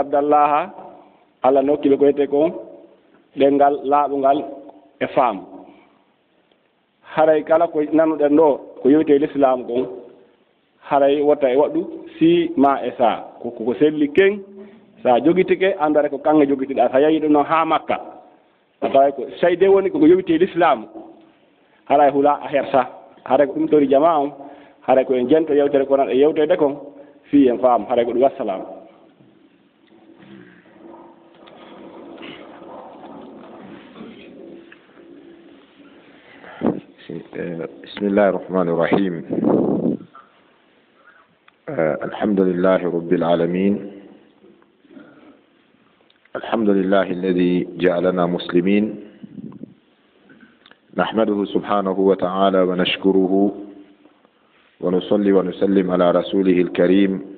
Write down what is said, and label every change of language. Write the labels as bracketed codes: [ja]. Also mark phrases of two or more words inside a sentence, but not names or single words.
[ff] Abdallah Allah nokkiɓe ko wiyete kon ɗengal laaɓungal e faam haray kala ko nanuɗen ɗo ko yewte l'islam kon haray wotta e waɗɗu si ma e sa koko selli ken sa jogitike andare ko kanŋe jogitiɗa sa yahi ɗum noon ha Makka a taway ko sayde woni koko yewte l'islam haray hula a hersa haray ko ɗum tori jama on haray ko en jento yewtere ko nan e yewtede kon fi en faam haray ko ɗum wassalam [ar] بسم الله الرحمن الرحيم الحمد لله رب العالمين الحمد لله الذي جعلنا مسلمين نحمده سبحانه وتعالى ونشكره ونصلي ونسلم على رسوله الكريم